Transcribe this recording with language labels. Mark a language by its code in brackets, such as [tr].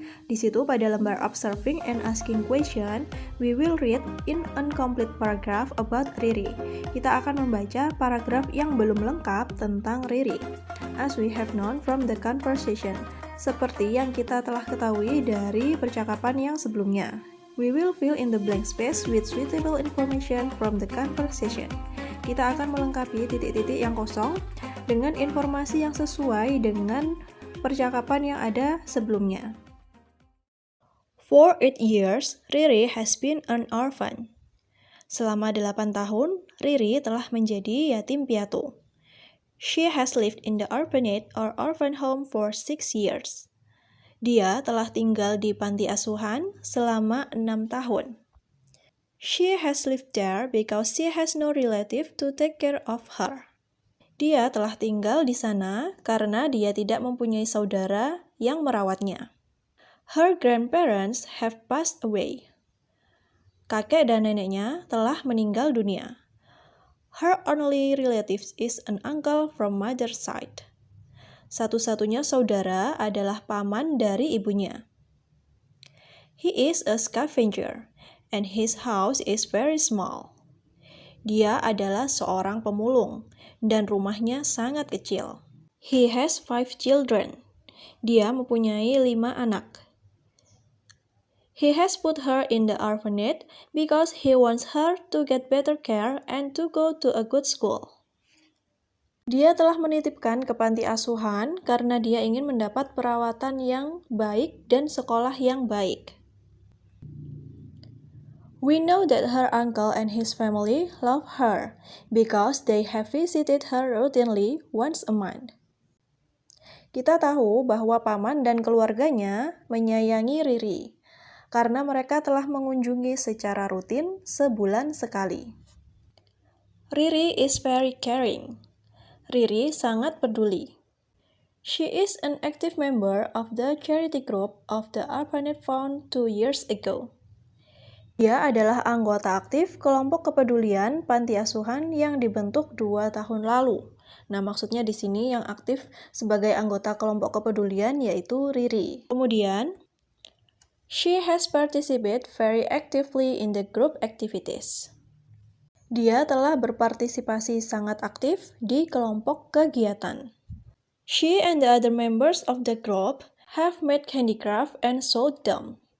[id] Di situ pada lembar [en] observing and asking question, we will read in incomplete paragraph about Riri. [id] Kita akan membaca paragraf yang belum lengkap tentang Riri. [en] As we have known from the conversation, [id] seperti yang kita telah ketahui dari percakapan yang sebelumnya. [en] We will fill in the blank space with suitable information from the conversation. [id] Kita akan melengkapi titik-titik yang kosong dengan informasi yang sesuai dengan percakapan yang ada sebelumnya. [en] For 8 years, Riri has been an orphan. [id] Selama 8 tahun, Riri telah menjadi yatim piatu. [en] She has lived in the orphanage or orphan home for 6 years. [id] Dia telah tinggal di panti asuhan selama 6 tahun. [en] She has lived there because she has no relative to take care of her. [id] Dia telah tinggal di sana karena dia tidak mempunyai saudara yang merawatnya. [en] Her grandparents have passed away. [id] Kakek dan neneknya telah meninggal dunia. [en] Her only relative is an uncle from mother's side. [id] Satu-satunya saudara adalah paman dari ibunya. [en] He is a scavenger, and his house is very small. [id] Dia adalah seorang pemulung, dan rumahnya sangat kecil. [en] He has 5 children. [id] Dia mempunyai 5 anak. [en] He has put her in the orphanage because he wants her to get better care and to go to a good school. [id] Dia telah menitipkan ke panti asuhan karena dia ingin mendapat perawatan yang baik dan sekolah yang baik. [en] We know that her uncle and his family love her because they have visited her routinely once a month. [id] Kita tahu bahwa paman dan keluarganya menyayangi Riri karena mereka telah mengunjungi secara rutin sebulan sekali. [en] Riri is very caring. [id] Riri sangat peduli. [en] She is an active member of the charity group of the orphanage found 2 years ago. [id] Dia adalah anggota aktif kelompok kepedulian panti asuhan yang dibentuk 2 tahun lalu. Nah, maksudnya di sini yang aktif sebagai anggota kelompok kepedulian yaitu Riri. [en] Kemudian, she has participated very actively in the group activities. [id] Dia telah berpartisipasi sangat aktif di kelompok kegiatan. [en] She and the other members of the group have made handicraft and sold them.